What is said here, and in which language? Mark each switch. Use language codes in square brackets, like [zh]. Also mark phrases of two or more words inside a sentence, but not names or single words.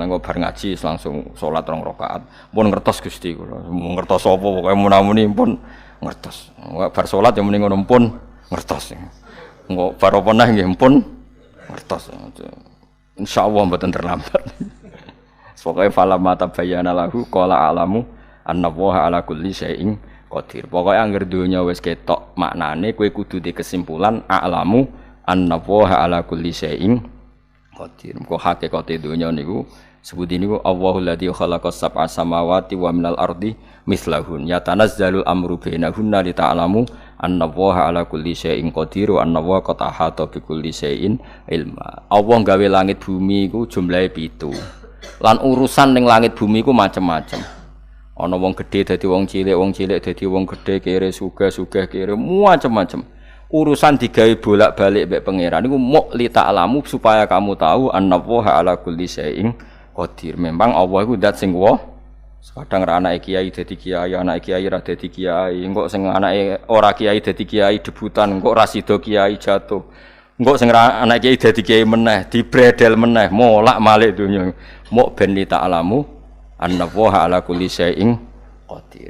[jv] Mulane bar ngaji langsung salat 2 rakaat. Pun ngertos Gusti kula. Ngertos apa pokoke munamuni pun ngertos. Bar salat ya muni ngono pun ngertos. Engko bar apa neh nggih pun ngertos. Insyaallah mboten terlambat. [ar] Pokoke فلما تبين له قال أعلم أن الله على كل شيء قدير. [jv] Pokoke anggere donya wis ketok maknane kowe kudu di kesimpulan [ar] أعلم أن الله على كل شيء قدير. [jv] Kok hakikate donya niku [id] Sebut ini [ar] الله الذي خلق سبع سماوات ومن الأرض مثلهن يتنزل الأمر بينهن لتعلموا أن الله على كل شيء قدير وأن الله قد أحاط بكل شيء علما. [jv] Allah gawe langit bumi iku jumlahe 7. Lan urusan ning langit bumi iku macam-macam. Ana wong gedhe dadi wong cilik dadi wong gedhe, kere sugih kere macam-macam. Urusan digawe bolak-balik mbek pangeran niku muk lita'lamu [id] supaya kamu tahu [ar] أن الله على كل شيء قدير. [jv] Memang Allah iku zat sing kadang ra anake kiai dadi kiai, anake kiai ra dadi kiai, engko sing anake ora kiai dadi kiai debutan, engko ra sida kiai jatuh. Engko sing anake kiai dadi kiai meneh, dibredel meneh, molak-malik donya. Muk ben [ar] لتعلموا أن الله على كل شيء قدير.